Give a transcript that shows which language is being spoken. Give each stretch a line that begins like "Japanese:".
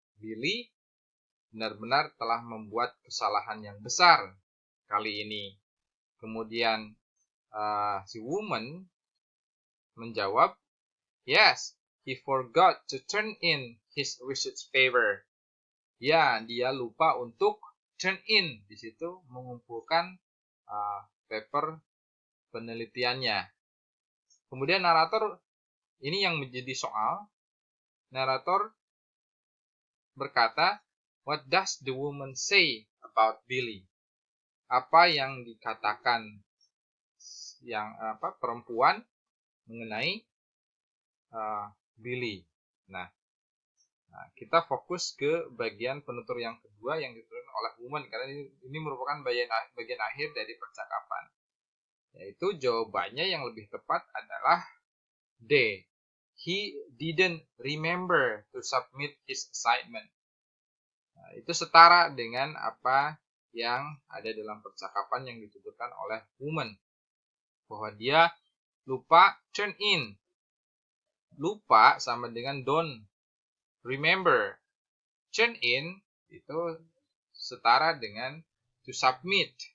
Indonesian: Billy benar-benar telah membuat kesalahan yang besar kali ini. Kemudian si
English: woman
Indonesian: menjawab,
English: Yes, he forgot to turn in his research paper.
Indonesian: Ya, dia lupa untuk
English: turn in,
Indonesian: di situ mengumpulkan paper penelitiannya. Kemudian narator, ini yang menjadi soal. Narator berkata,
English: What does the woman say about Billy?
Indonesian: Apa yang dikatakan yang perempuan mengenai Billy? Nah, kita fokus ke bagian penutur yang kedua yang dituturkan oleh woman, karena ini merupakan bagian akhir dari percakapan. Yaitu jawabannya yang lebih tepat adalah D.
English: He didn't remember to submit his assignment.
Indonesian: Nah, itu setara dengan apa yang ada dalam percakapan yang dituturkan oleh woman, bahwa dia lupa
English: turn in.
Indonesian: Lupa sama dengan
English: don't remember. Turn in
Indonesian: itu setara dengan
English: to submit.